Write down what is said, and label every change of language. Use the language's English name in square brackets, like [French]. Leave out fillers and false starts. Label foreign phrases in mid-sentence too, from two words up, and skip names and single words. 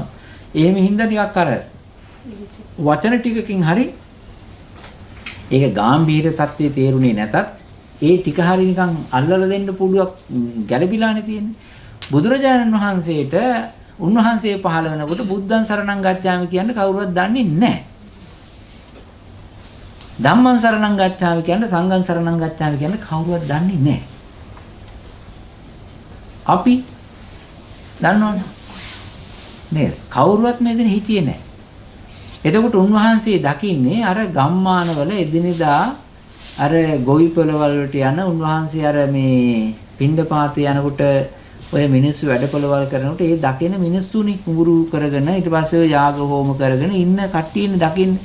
[Sinhala] එහෙම හින්දා ටිකක් අර වචන ටිකකින් හරි ඒක ගැඹීර தත්ත්වයේ තේරුනේ නැතත් ඒ ටික හරි නිකන් අල්ලලා දෙන්න පුළුවන් ගැළපිලානේ තියෙන්නේ. බුදුරජාණන් වහන්සේට උන්වහන්සේ පහළ වෙනකොට [Pali] බුද්ධං සරණං ගච්ඡාමි [Sinhala] කියන්නේ කවුරුවත් දන්නේ නැහැ. [Pali] ධම්මං සරණං ගච්ඡාමි [Sinhala] කියන්නේ [Pali] සංඝං සරණං ගච්ඡාමි [Sinhala] කියන්නේ කවුරුවත් දන්නේ නැහැ. අපි දන්නවනේ නේද? කවුරුවත් මේ දෙන හිටියේ නැහැ. එතකොට උන්වහන්සේ දකින්නේ අර ගම්මානවල එදිනෙදා අර ගොවිපළවල් වලට යන උන්වහන්සේ අර මේ පින්ඩපාතේ යනකොට ඔය මිනිස්සු වැඩපළවල් කරනකොට ඒ දකින මිනිස්සුනි කුඹුරු කරගෙන ඊට පස්සේ යාග හෝම කරගෙන ඉන්න කට්ටියනේ දකින්නේ.